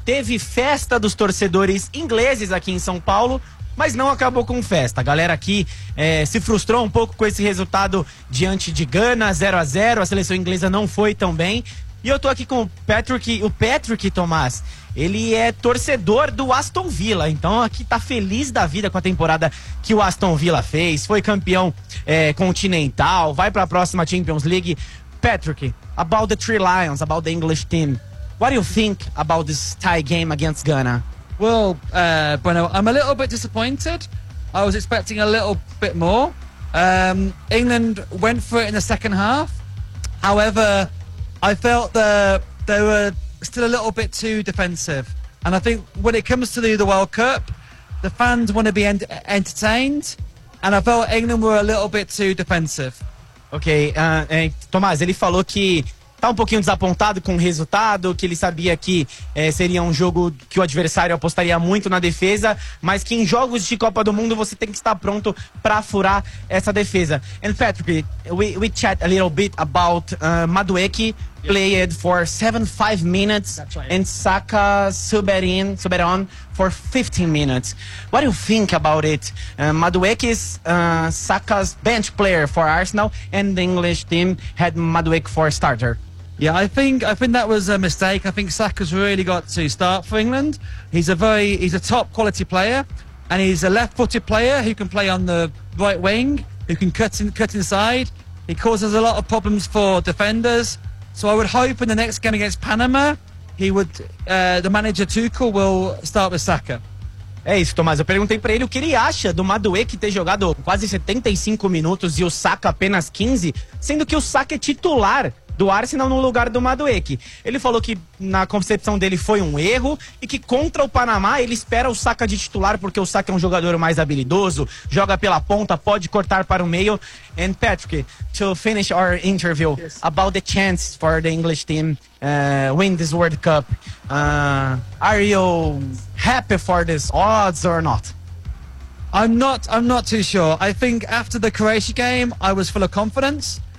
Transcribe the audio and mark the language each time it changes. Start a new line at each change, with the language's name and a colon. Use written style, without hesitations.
Portuguese: Teve festa dos torcedores ingleses aqui em São Paulo, mas não acabou com festa. A galera aqui se frustrou um pouco com esse resultado diante de Gana, 0-0. A seleção inglesa não foi tão bem. E eu tô aqui com o Patrick, Tomás, ele é torcedor do Aston Villa, então aqui tá feliz da vida com a temporada que o Aston Villa fez, foi campeão continental, vai pra próxima Champions League.
English: Patrick, about the Three Lions, about the English team, what do you think about this tie game against Ghana? Well, Bueno, I'm a little bit disappointed. I was expecting a little bit more. England went for it in the second half. However, I felt that they were still a little bit too defensive. And I think when it comes to the World Cup, the fans want to be entertained. And I felt England were a little bit too defensive.
Portuguese: Ok, Tomás, ele falou que tá um pouquinho desapontado com o resultado, que ele sabia que seria um jogo que o adversário apostaria muito na defesa, mas que em jogos de Copa do Mundo você tem que estar pronto para furar essa defesa.
English: And Patrick, we chat a little bit about Madueke played for 75 minutes, that's right, and Saka Subberon for 15 minutes. What do you think about it? Madueke is Saka's bench player for Arsenal, and the English team had Madueke for a starter. Yeah, I think that was a mistake. I think Saka's really got to start for England. He's a top quality player, and he's a left-footed player who can play on the right wing, who can cut inside. He causes a lot of problems for defenders. So I would hope in the next game against Panama, the manager Tuchel will start with Saka.
Portuguese: É isso, Tomás. Eu perguntei pra ele o que ele acha do Madueke ter jogado quase 75 minutos e o Saka apenas 15, sendo que o Saka é titular do Arsenal no lugar do Madueke. Ele falou que na concepção dele foi um erro e que contra o Panamá ele espera o Saka de titular porque o Saka é um jogador mais habilidoso, joga pela ponta, pode cortar para o meio.
English: And Patrick, to finish our interview, yes, about the chances for the English team win this World Cup, are you happy for these odds or not? I'm not too sure. I think after the Croatia game I was full of confidence.